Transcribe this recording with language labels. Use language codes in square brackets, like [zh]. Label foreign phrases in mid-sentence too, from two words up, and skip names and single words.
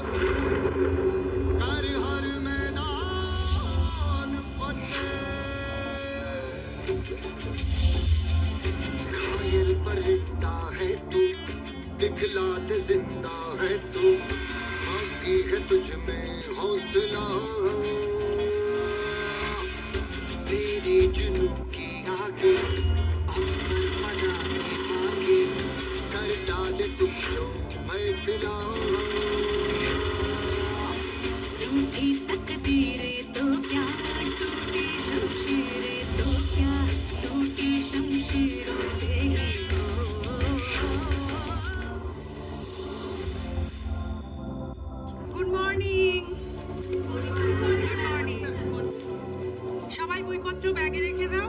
[hi] कर हर मैदान फतेह, घायल पर हिटता है तू, दिखला दे जिंदा है तू, बाकी है तुझ में हौसला, तेरे जुनून की आगे अमर बनाने आगे, कर डाले तुम जो फैसला। रूठी तकदीरें तो क्या, टूटी शमशीरें तो क्या, टूटी शमशीरों से ही हो। [en] Good morning. Good morning. [bn] সবাই বইপত্র ব্যাগে রেখে দাও।